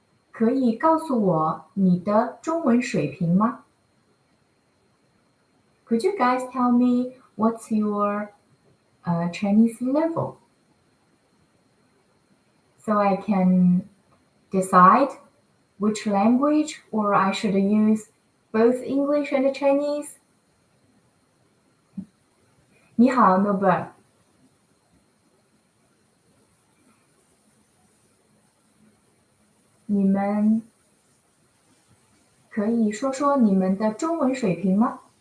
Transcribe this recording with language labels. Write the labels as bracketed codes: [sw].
[zh] 可以告诉我你的中文水平吗？ [en] Could you guys tell me what's your Chinese level? So I can decide which language or I should use both English and Chinese. [zh] 你好 Norbert 你们可以说说你们的中文水平吗？